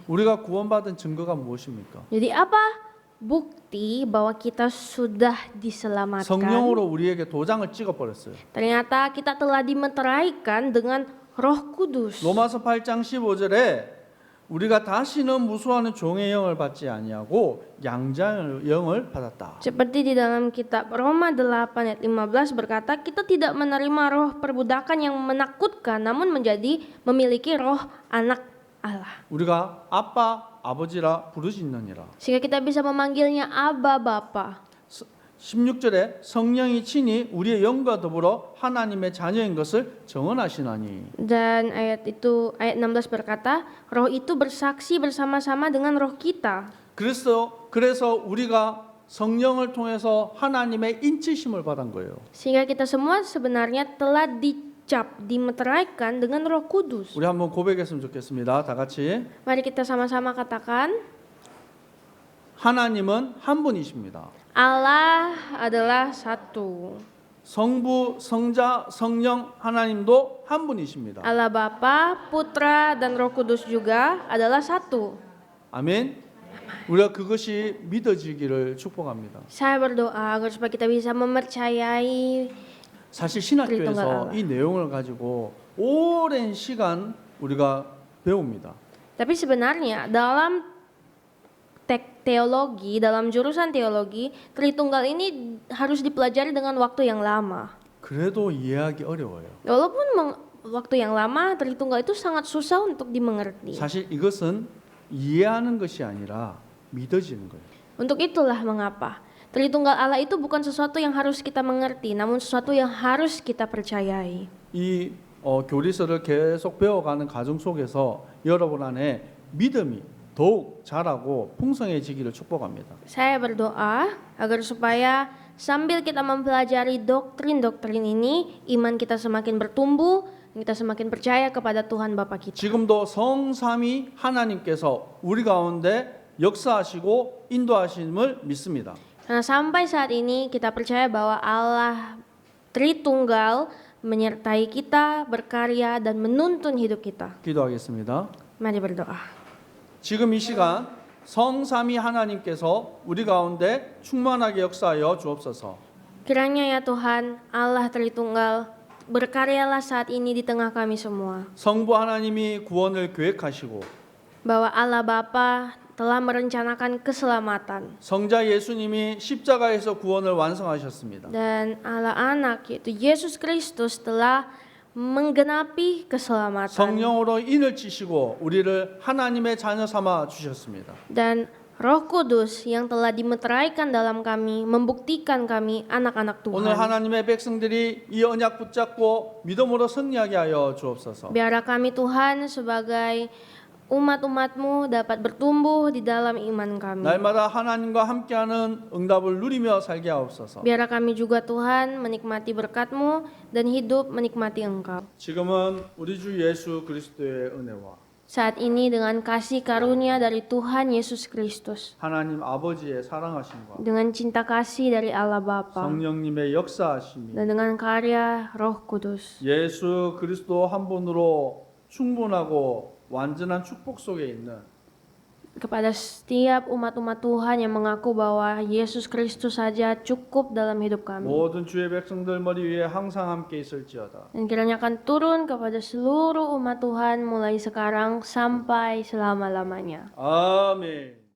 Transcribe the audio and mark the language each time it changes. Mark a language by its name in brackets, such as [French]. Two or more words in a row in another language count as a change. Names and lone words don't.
[Korean] 우리가 구원받은 증거가 무엇입니까? [Indonesian] Jadi apa bukti bahwa kita sudah diselamatkan? [Korean] 성령으로 우리에게 도장을 찍어 버렸어요. [Indonesian] Ternyata kita telah dimeteraikan dengan Roh Kudus. [Korean] 로마서 8장 15절에 우리가 다시는 무수하는 종의 영을 받지 아니하고 양자의 영을 받았다. [Indonesian] Seperti di dalam kitab Roma 8 ayat 15 berkata, kita tidak menerima roh perbudakan yang menakutkan, namun memiliki roh anak Allah. [Korean] 우리가 아빠 아버지라 부르짖느니라. [Indonesian] Sehingga kita bisa memanggilnya Abba Bapa. [Korean] 16절에 성령이 친히 우리의 영과 더불어 하나님의 자녀인 것을 정언하시나니. [Indonesian] Dan ayat 16 berkata, roh itu bersaksi bersama-sama dengan roh kita. [Korean] 그래서 우리가 성령을 통해서 하나님의 인치심을 받은 거예요. [Indonesian] Sehingga kita semua sebenarnya telah dicap, dimeteraikan dengan Roh Kudus. [Korean] 우리 한번 고백했으면 좋겠습니다. 다 같이. [Indonesian] Mari kita sama-sama katakan, [Korean] 하나님은 한 분이십니다. [Indonesian] Allah adalah satu. [Korean] 성부, 성자, 성령 하나님도 한 분이십니다. [Indonesian] Allah Bapa, Putra, dan Roh Kudus juga adalah satu. [Korean] 아멘. 우리가 그것이 믿어지기를 축복합니다. [Indonesian] Saya berdoa agar supaya kita bisa mempercayai. [Korean] 사실 신학교에서 이 내용을 가지고 오랜 시간 우리가 배웁니다. [Indonesian] Tapi sebenarnya dalam teologi, dalam jurusan teologi, Tritunggal ini harus dipelajari dengan waktu yang lama. [Korean] 그래도 이해하기 어려워요. [Indonesian] Walaupun waktu yang lama, Tritunggal itu sangat susah untuk dimengerti. [Korean] 사실 이것은 이해하는 것이 아니라 믿어지는 거예요. [Indonesian] Untuk itulah mengapa Tritunggal Allah itu bukan sesuatu yang harus kita mengerti, namun sesuatu yang harus kita percayai. [Korean] 이 교리서를 계속 배워가는 과정 속에서 여러분 안에 믿음이 더욱 자라고 풍성해지기를 축복합니다. [Indonesian] Saya berdoa agar supaya sambil kita mempelajari doktrin-doktrin ini, iman kita semakin bertumbuh, kita semakin percaya kepada Tuhan Bapa kita. [Korean] 지금도 성삼위 하나님께서 우리 가운데 역사하시고 인도하심을 믿습니다. [Indonesian] Nah, sampai saat ini kita percaya bahwa Allah Tritunggal menyertai kita, berkarya dan menuntun hidup kita. [Korean] 기도하겠습니다. [Indonesian] Mari berdoa. [Korean] 지금 이 시간 성삼위 하나님께서 우리 가운데 충만하게 역사하여 주옵소서. [Indonesian] Kiranya ya Tuhan, Allah Tritunggal, berkaryalah saat ini di tengah kami semua. [Korean] 성부 하나님이 구원을 계획하시고 [Indonesian] Bahwa Allah Bapa telah merencanakan keselamatan. [Korean] 성자 예수님이 십자가에서 구원을 완성하셨습니다. [Indonesian] Dan Allah Anak yaitu Yesus Kristus telah menggenapi keselamatan. [Korean] 성령으로 인을 치시고 우리를 하나님의 자녀 삼아 주셨습니다. [Indonesian] Dan Roh Kudus yang telah dimeteraikan dalam kami membuktikan kami anak-anak [Korean] 오늘 [Indonesian] Tuhan. [Korean] 하나님의 백성들이 이 언약 붙잡고 믿음으로 승리하게 하여 주옵소서. [Indonesian] Biarlah kami Tuhan sebagai umat-umat-Mu dapat bertumbuh di dalam iman kami. [Korean] 날마다 하나님과 함께하는 응답을 누리며 살게 하옵소서. [Indonesian] Biarlah kami juga Tuhan menikmati berkat-Mu dan hidup menikmati Engkau. [Korean] 지금은 우리 주 예수 그리스도의 은혜와 [Indonesian] Saat ini dengan kasih karunia dari Tuhan Yesus Kristus, [Korean] 하나님 아버지의 사랑하심과 [Indonesian] dengan cinta kasih dari Allah Bapa, [Korean] 성령님의 역사하심이 [Indonesian] dan dengan karya Roh Kudus, [Korean] 예수 그리스도 한 분으로 충분하고 완전한 축복 속에 있는 [Indonesian] kepada setiap umat-umat Tuhan yang mengaku bahwa Yesus Kristus saja cukup dalam hidup kami. [Korean] 모든 주의 백성들 머리 위에 항상 함께 있을지어다. [Indonesian] Dan kiranya akan turun kepada seluruh umat Tuhan mulai sekarang sampai selama-lamanya. [Korean] 아멘.